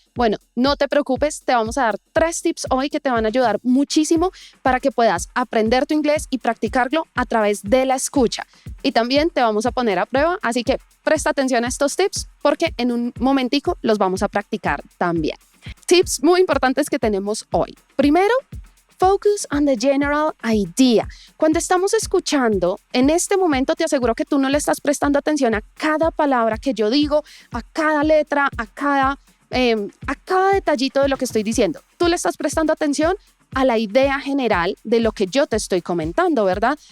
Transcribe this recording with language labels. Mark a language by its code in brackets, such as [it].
[es] Bueno, no te preocupes, te vamos a dar 3 tips hoy que te van a ayudar muchísimo para que puedas aprender tu inglés y practicarlo a través de la escucha. Y también te vamos a poner a prueba, así que presta atención a estos tips porque en un momentico los vamos a practicar también. Tips muy importantes que tenemos hoy. Primero, [en] focus on the general idea. [es] Cuando estamos escuchando, en este momento te aseguro que tú no le estás prestando atención a cada palabra que yo digo, a cada letra, a cada detallito de lo que estoy diciendo. Tú le estás prestando atención a la idea general de lo que yo te estoy comentando, ¿verdad?